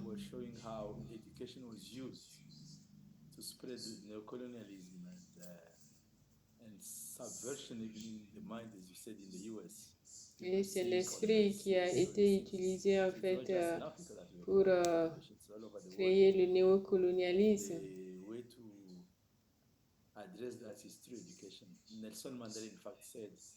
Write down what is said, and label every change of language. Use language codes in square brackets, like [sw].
[en] Was showing how education was used to spread neocolonialism and subversion even in the mind, as you said, in the US. [fr] Et c'est l'esprit qui a été utilisé en fait pour créer le néocolonialisme. [en] The way to address that is through education. Nelson Mandela, in fact, said